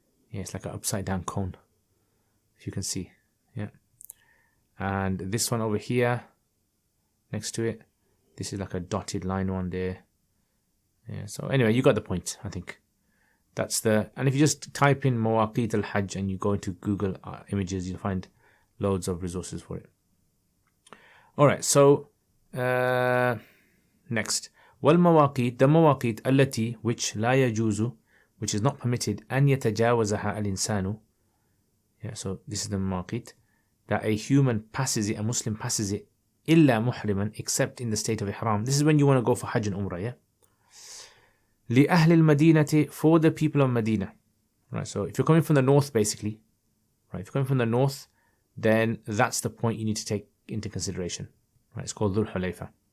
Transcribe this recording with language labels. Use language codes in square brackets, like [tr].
[en] Yeah, it's like an upside down cone, if you can see. Yeah, and this one over here, next to it, this is like a dotted line one there. Yeah. So anyway, you got the point. I think that's the. And if you just type in Mawaqeet al-Hajj and you go into Google Images, you'll find loads of resources for it. All right. So next. [ar] والمواقيت, [en] the مواقيت [ar] التي [en] which [ar] لا يجوز, [en] which is not permitted [ar] أن يتجاوزها الإنسان. [en] Yeah, so this is the مواقيت that a human passes it, a Muslim passes it, [ar] إلا محرما, [en] except in the state of Ihram. This is when you want to go for Hajj and Umrah, yeah? [ar] لأهل المدينة, [en] for the people of Medina. Right, so if you're coming from the north, basically, right, if you're coming from the north, then that's the point you need to take into consideration. Right, it's called Dhul Hulayfa.